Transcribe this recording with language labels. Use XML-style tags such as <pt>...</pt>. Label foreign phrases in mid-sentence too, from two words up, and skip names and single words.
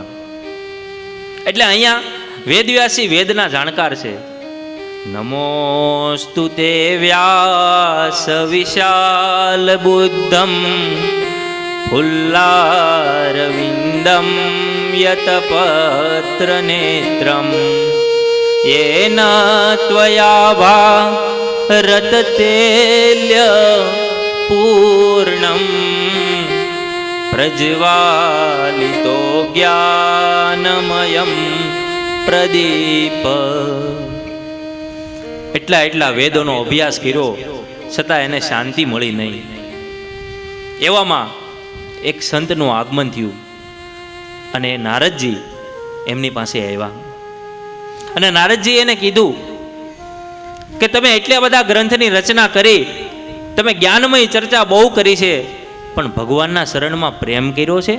<gu>એટલે અહીંયા વેદવ્યાસી વેદના જાણકાર છે.</gu> <sa>नमोस्तु ते व्यास विशाल बुद्धम फुल्लारविंदम यतपत्र नेत्रम येन त्वया भारततेल्य पूर्णं प्रज्वालितो ज्ञानमयं प्रदीप.</sa> <gu>એટલા વેદોનો અભ્યાસ કર્યો છતાં એને શાંતિ મળી નહીં. એવામાં એક સંતનું આગમન થયું અને નારદજી એમની પાસે આવ્યા. અને નારદજી એને કીધું કે તમે એટલા બધા ગ્રંથની રચના કરી, તમે જ્ઞાનમય ચર્ચા બહુ કરી છે, પણ ભગવાનના શરણમાં પ્રેમ કર્યો છે?</gu>